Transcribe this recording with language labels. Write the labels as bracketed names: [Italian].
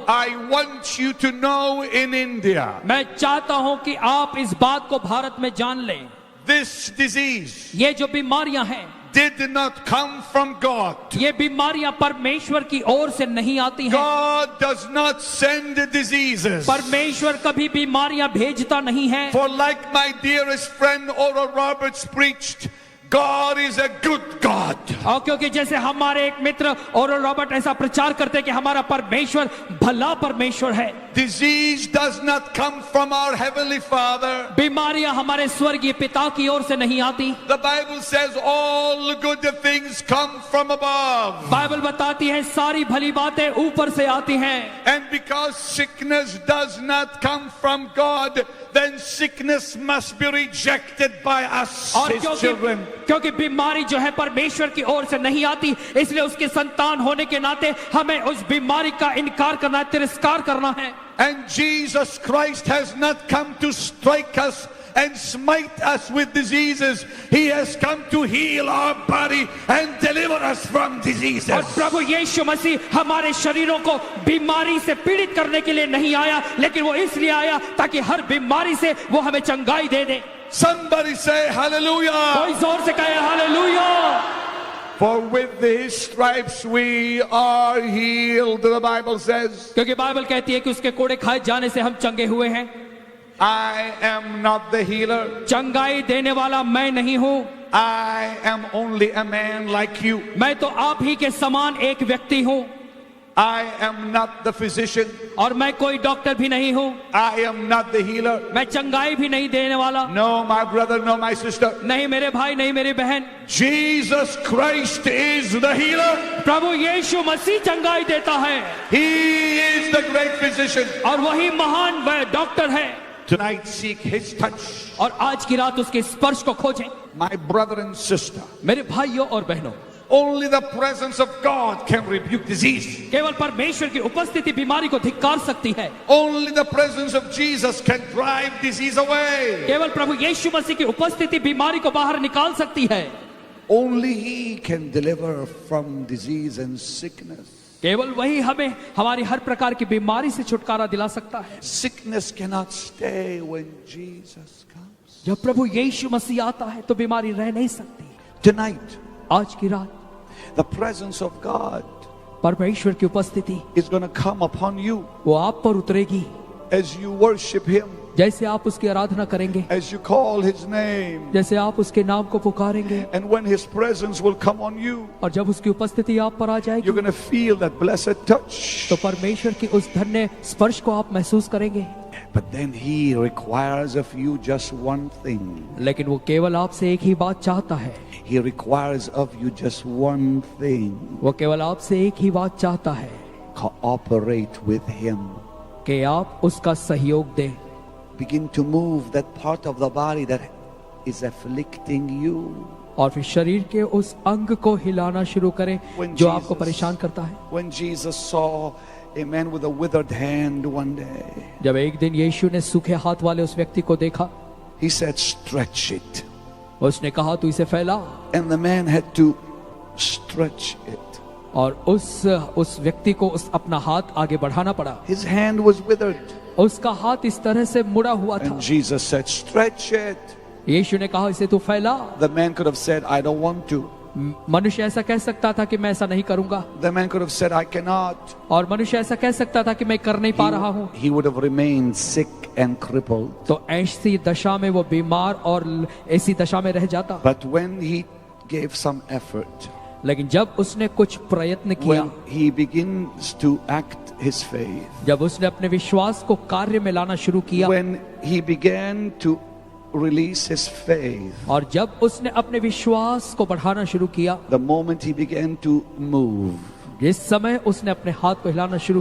[English] I want you to know in India, [Hindi] मैं चाहता हूं कि आप इस बात को भारत में जान लें, [English] this disease [Hindi] ये जो बीमारियां हैं, [English] did not come from God. [Hindi] ये बीमारियां परमेश्वर की ओर से नहीं आती हैं। [English] God does not send diseases. [Hindi] परमेश्वर कभी बीमारियां भेजता नहीं है। [English] For like my dearest friend Oral Roberts preached, God is a good God. [Hindi] और क्योंकि जैसे हमारे एक मित्र ओरल रॉबर्ट ऐसा प्रचार करते हैं कि हमारा परमेश्वर भला परमेश्वर है। [English] Disease does not come from our heavenly Father. [Hindi] बीमारियां हमारे स्वर्गीय पिता की ओर से नहीं आती। [English] The Bible says all good things come from above. [Hindi] Bible बताती है सारी भली बातें ऊपर से आती हैं। [English] And because sickness does not come from God, then sickness must be rejected by us, [Hindi] और [English] His children. [Hindi] क्योंकि बीमारी जो है परमेश्वर की ओर से नहीं आती, इसलिए उसके संतान होने के नाते हमें उस बीमारी का इनकार करना है, तिरस्कार करना है। [English] And Jesus Christ has not come to strike us and smite us with diseases. He has come to heal our body and deliver us from diseases. [Hindi] और प्रभु यीशु मसीह हमारे शरीरों को बीमारी से पीड़ित करने के लिए नहीं आया, लेकिन वो इसलिए आया ताकि हर बीमारी से वो हमें चंगाई दे दे। [English] Somebody say hallelujah. [Hindi] कोई जोर से कहे hallelujah. [English] For with His stripes we are healed, the Bible says. [Hindi] क्योंकि बाइबल कहती है कि उसके कोड़े खाए जाने से हम चंगे हुए हैं। [English] I am not the healer. [Hindi] चंगाई देने वाला मैं नहीं हूँ, [English] I am only a man like you. [Hindi] मैं तो आप ही के समान एक व्यक्ति हूँ। [English] I am not the physician. [Hindi] और मैं कोई डॉक्टर भी नहीं हूँ, [English] I am not the healer. [Hindi] मैं चंगाई भी नहीं देने वाला। [English] No, my brother, no, my sister. [Hindi] नहीं मेरे भाई, नहीं मेरी बहन, [English] Jesus Christ is the healer. [Hindi] प्रभु यीशु मसीह चंगाई देता है। [English] He is the great physician. [Hindi] और वही महान वह डॉक्टर है। [English] Tonight seek His touch. [Hindi] और आज की रात उसके स्पर्श को खोजें। [English] My brother and sister, [Hindi] मेरे भाइयों और बहनों, [English] only the presence of God can rebuke disease. [Hindi] केवल परमेश्वर की उपस्थिति बीमारी को धिक्कार सकती है। [English] Only the presence of Jesus can drive disease away. [Hindi] केवल प्रभु यीशु मसीह की उपस्थिति बीमारी को बाहर निकाल सकती है। [English] Only He can deliver from disease and sickness. [Hindi] केवल वही हमें हमारी हर प्रकार की बीमारी से छुटकारा दिला सकता है। [English] Sickness cannot stay when Jesus comes. [Hindi] जब प्रभु यीशु मसीह आता है तो बीमारी रह नहीं सकती। [English] Tonight, [Hindi] आज की रात [English] the presence of God [Hindi] परमेश्वर की उपस्थिति [English] is going to come upon you [Hindi] वो आप पर उतरेगी। [English] as you worship Him, [Hindi] जैसे आप उसकी आराधना करेंगे, [English] as you call His name. [Hindi] जैसे आप उसके नाम को पुकारेंगे, [English] And when His presence will come on you, [Hindi] और जब उसकी उपस्थिति आप पर आ जाएगी [English] you're going to feel that blessed touch. [Hindi] तो परमेश्वर की उस धन्य स्पर्श को आप महसूस करेंगे। [English] But then He requires of you just one thing. [Hindi] लेकिन वो केवल आपसे एक ही बात चाहता है। [English] He requires of you just one thing. [Hindi] वो केवल आपसे एक ही बात चाहता है [English] Cooperate with Him. [Hindi] कि आप उसका सहयोग दें। [English] Begin to move that part of the body that is afflicting you. [Hindi] और फिर शरीर के उस अंग को हिलाना शुरू करें जो आपको परेशान करता है। [English] When Jesus saw a man with a withered hand one day, [Hindi] जब एक दिन यीशु ने सूखे हाथ वाले उस व्यक्ति को देखा, [English] He said, stretch it. [Hindi] उसने कहा तू इसे फैला, [English] And the man had to stretch it. [Hindi] और उस व्यक्ति को उस अपना हाथ आगे बढ़ाना पड़ा। [English] His hand was withered. [Hindi] उसका हाथ इस तरह से मुड़ा हुआ था। [English] And Jesus said, stretch it. [Hindi] यीशु ने कहा इसे तू फैला। [English] The man could have said, I don't want to. [Hindi] मनुष्य ऐसा कह सकता था कि मैं ऐसा नहीं करूंगा, [English] The man could have said, I cannot. [Hindi] और मनुष्य ऐसा कह सकता था कि मैं कर नहीं पा रहा हूँ। [English] He would have remained sick and crippled. [Hindi] तो ऐसी दशा में वो बीमार और ऐसी दशा में रह जाता। [English] But when he gave some effort, [Hindi] लेकिन जब उसने कुछ प्रयत्न किया, [English] when he begins to act his faith, [Hindi] जब उसने अपने विश्वास को कार्य में लाना शुरू किया, [English] when he began to release his faith, [Hindi] और जब उसने अपने विश्वास को बढ़ाना शुरू किया, [English] the moment he began to move, [Hindi] जिस समय उसने अपने हाथ को हिलाना शुरू